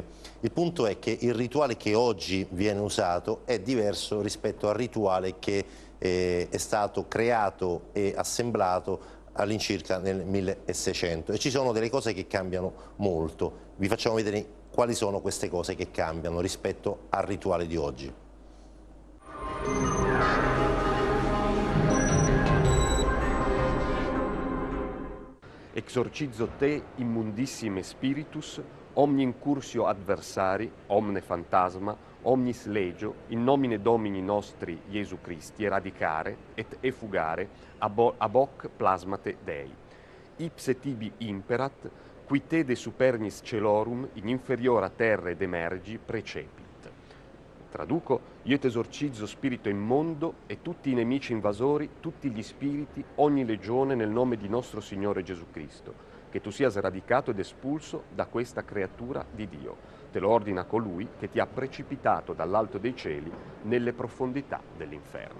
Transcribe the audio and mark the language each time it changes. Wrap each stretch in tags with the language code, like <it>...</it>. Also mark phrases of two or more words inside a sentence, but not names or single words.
<it>Il punto è che il rituale che oggi viene usato è diverso rispetto al rituale che è stato creato e assemblato all'incirca nel 1600, e ci sono delle cose che cambiano molto. Vi facciamo vedere quali sono queste cose che cambiano rispetto al rituale di oggi.</it> <la>Exorcizzo te immundissime spiritus, omni incursio adversari, omne fantasma, omnis legio, in nomine Domini nostri Iesu Christi, eradicare et effugare ab hoc plasmate Dei. Ipse tibi imperat, qui te de supernis celorum in inferiora terra ed emergi precepit.</la> <it>Traduco: io t'esorcizzo spirito immondo e tutti i nemici invasori, tutti gli spiriti, ogni legione nel nome di nostro Signore Gesù Cristo, che tu sia sradicato ed espulso da questa creatura di Dio. Te lo ordina colui che ti ha precipitato dall'alto dei cieli nelle profondità dell'inferno.</it>